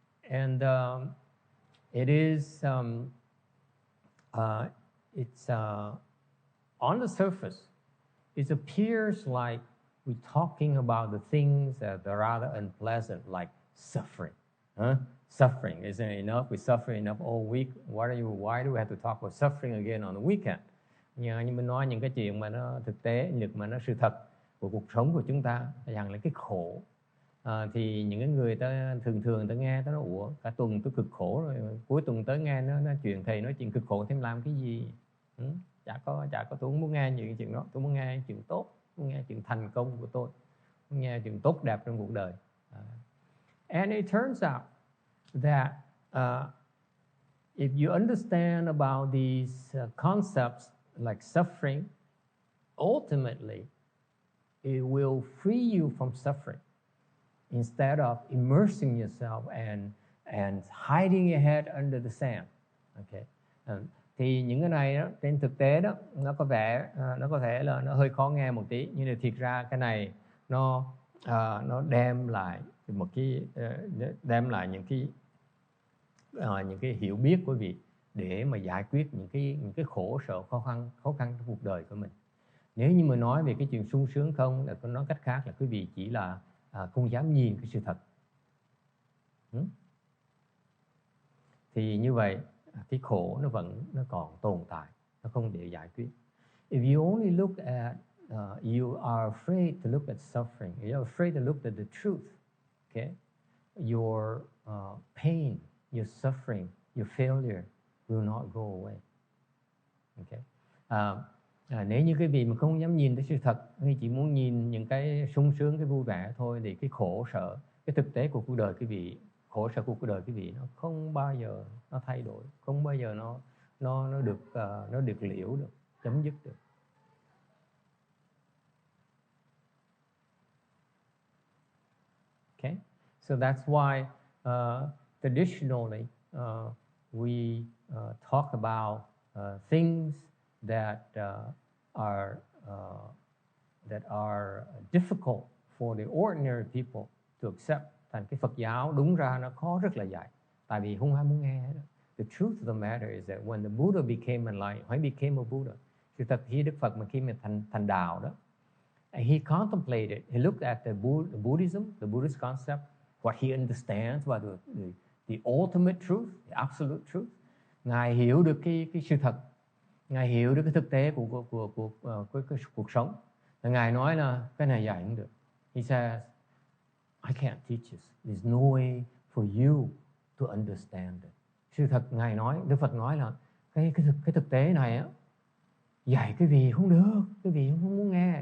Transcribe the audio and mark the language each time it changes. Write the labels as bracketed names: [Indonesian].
[English] It is on the surface, it appears like we're talking about the things that are rather unpleasant, like suffering. Suffering, isn't it enough? We suffer enough all week. Why do we have to talk about suffering again on the weekend? [Vietnamese] Nhưng mình nói những cái chuyện mà nó thực tế, mà nó sự thật của cuộc sống của chúng ta, rằng là cái khổ. Thì những cái người ta thường ta nghe, ta nói ủa cả tuần tôi cực khổ rồi, cuối tuần tới nghe nó chuyện thầy nói chuyện cực khổ thêm làm cái gì? Chả có tôi không muốn nghe những chuyện đó, tôi muốn nghe chuyện tốt, muốn nghe chuyện thành công của tôi, muốn nghe chuyện tốt đẹp trong cuộc đời. [English] And it turns out that if you understand about these concepts like suffering, ultimately it will free you from suffering instead of immersing yourself and hiding your head under the sand. Okay. [Vietnamese] Thì những cái này đó, trên thực tế đó, nó có thể là nó hơi khó nghe một tí, nhưng mà thiệt ra cái này nó đem lại những cái hiểu biết của quý vị để mà giải quyết những cái khổ sở khó khăn trong cuộc đời của mình. Nếu như mà nói về cái chuyện sung sướng không, là nói cách khác là quý vị chỉ là không dám nhìn cái sự thật. Thì như vậy cái khổ nó còn tồn tại, nó không để giải quyết. [English] If you only look at you are afraid to look at suffering, you're afraid to look at the truth, okay? Your pain, your suffering, your failure will not go away. Okay? [Vietnamese] Nếu như quý vị mà không dám nhìn thấy sự thật, hay chỉ muốn nhìn những cái sung sướng, cái vui vẻ thôi, thì cái khổ sở, cái thực tế của cuộc đời quý vị, khổ sở của cuộc đời quý vị nó không bao giờ nó thay đổi, không bao giờ nó được liễu được, chấm dứt được. [English] Okay, so that's why traditionally we talk about things that are difficult for the ordinary people to accept. [Vietnamese] Thành cái Phật giáo đúng ra nó khó rất là dạy, tại vì không ai muốn nghe hết. [English] The truth of the matter is that when the Buddha became enlightened, when he became a Buddha, [Vietnamese] sự thật khi Đức Phật mà khi mà thành đạo đó, [English] he contemplated, he looked at the Buddhism, the Buddhist concept, what he understands about the ultimate truth, the absolute truth. [Vietnamese] Ngài hiểu được cái sự thật, Ngài hiểu được cái thực tế của cuộc sống. Và Ngài nói là cái này dạy không được. [English] He says, I can't teach this. There's no way for you to understand it. [Vietnamese] Sự thật Ngài nói, Đức Phật nói là cái thực tế này á, dạy cái gì không được, cái gì không muốn nghe.